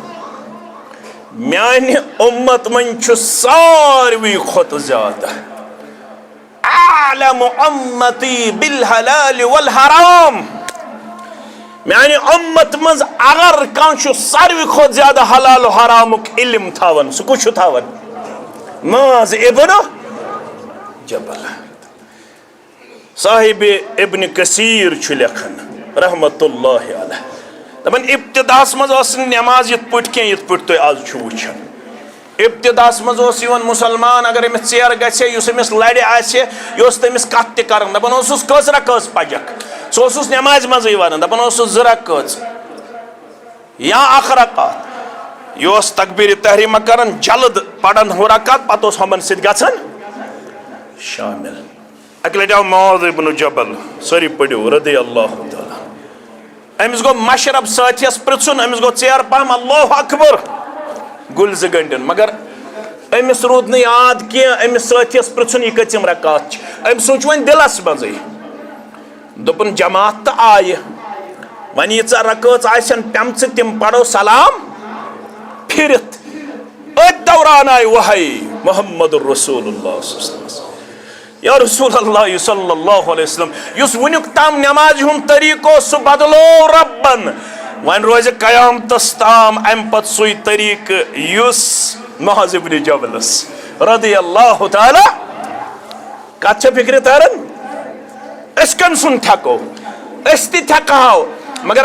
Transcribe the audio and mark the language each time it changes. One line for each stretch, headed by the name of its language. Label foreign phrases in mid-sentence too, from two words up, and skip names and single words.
Kashmiri: میانہ امت من چھ ساروی کھوتہ زیادہ
Arabic: اعلم امتی بالحلال والحرام
Kashmiri: میانہ امت مز اگر کان ساروی کھوت زیادہ حلال و حرامک علم تھاون سہ کچھ تھاون معاذ ابن جبل صاحب ابن کثیر چھ لکھن
Arabic: رحمت اللہ علیہ
Kashmiri: دپن ابتداس مز اس نماز یت پٹ کی یت پٹ تو آز چھ وچھن ابتداس مز اس یون مسلمان اگر امس ژیر گژھِ یُس امس لڑِ آسہِ یہِ اوس تٔمِس کتھ تہِ کران دپان اوسُس کٔژ رکٲژ پجکھ سہ اوسُس نمازِ منٛزٕے ونان دپان اوسُس 2 رکٲژ یا 1 رکعت یہ اوس تکبیر تحریمہ کران جلد پڑان 2 رکعت پتہٕ اوس ہمن سۭتۍ گژھان شامل اکہِ لٹہِ آو معاذ ابن جبل سٲری پٔرِو
Arabic: رضی اللہ تعالیٰ
Kashmiri: امس گو مشرب ساتھیس پرژھُن امس گو ژیر پہم
Arabic: اللہ اکبر
Kashmiri: گُلۍ 2 گنٹن مگر امس رود نہٕ یاد کینٛہہ امس ساتھیس پرژھُن یہِ کٔژِم رکعت چھِ أمۍ سوٗنٛچ وۄنۍ دِلس منٛزٕے دوٚپُن جماعت تہٕ آیہِ وۄنۍ ییٖژاہ رکٲژ آسن پیمژٕ تِم پرو سلام پھرِتھ أتھۍ دوران آیہِ وحی محمد الرسول اللہ
Arabic: صلی اللہ علیہ وسلم یا رسول اللہ صلی اللہ علیہ وسلم
Kashmiri: یُس وٕنیُک تام نمازِ ہُنٛد طریٖقہٕ اوس سُہ بدلو ربن وۄنۍ روزِ قیامتس تام امہِ پتہٕ سُے طریٖقہٕ یُس معاذ ابن جبلس
Arabic: رضی اللہ تعالیٰ
Kashmiri: کتھ چھےٚ فکرِ تران أسۍ کٔمۍ سُنٛد تھٮ۪کو أسۍ تہِ تھٮ۪کہو مگر